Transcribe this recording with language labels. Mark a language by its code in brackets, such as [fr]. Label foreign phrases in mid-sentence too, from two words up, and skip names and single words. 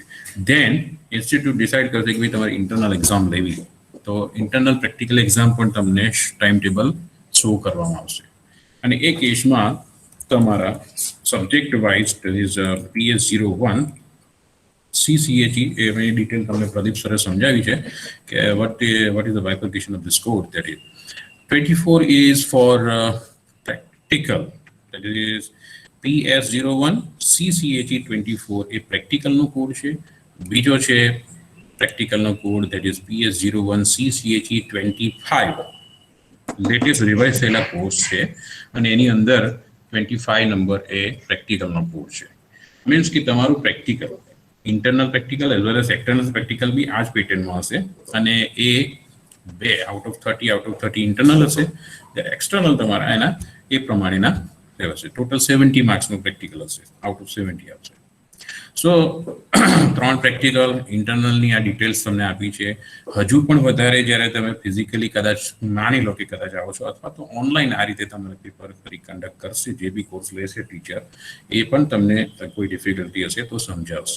[en] then institute [gu] ડિસાઇડ કરશે કે ભાઈ તમારી [en] internal exam [gu] લેવી, તો [en] internal practical exam [gu] પણ તમને [en] time table show [gu] કરવામાં આવશે. અને એ કેસમાં તમારા [en] subject wise [gu] PS01 CCHE એની ડિટેલ તમને પ્રદીપ સરે સમજાવી છે કે [en] what is the bifurcation of this code. That is 24 is for practical, that is PS01 CCHE 24 [gu] એ પ્રેક્ટિકલનો કોડ છે. બીજો છે પ્રેક્ટિકલનો કોડ, [en] that is [gu] PS01 CCHE 25 [en] latest revise [gu] થયેલા કોર્સ છે અને એની અંદર 25 નંબર એ પ્રેક્ટિકલનો કોડ છે. મીન્સ કે તમારું પ્રેક્ટિકલ, [en] internal practical as well as external practical [gu] બી આ જ પેટર્નમાં હશે અને એ [en] 2 out of 30 [gu] ઇન્ટરનલ હશે, જ્યારે એક્સટર્નલ તમારા એના એ પ્રમાણેના રહેશે. ટોટલ 70 માર્ક્સનું પ્રેક્ટિકલ હશે, [en] out of 70 [gu] આવશે. સો 3 પ્રેક્ટિકલ, ઇન્ટરનલની આ ડિટેલ્સ તમને આપી છે. હજુ પણ વધારે જ્યારે તમે ફિઝિકલી કદાચ માની લો કે કદાચ આવો છો અથવા તો ઓનલાઈન આ રીતે તમને પેપર ફરી કન્ડક્ટ કરશે, જે બી કોર્સ લેશે ટીચર એ પણ તમને કોઈ ડિફિકલ્ટી હશે તો સમજાવશે.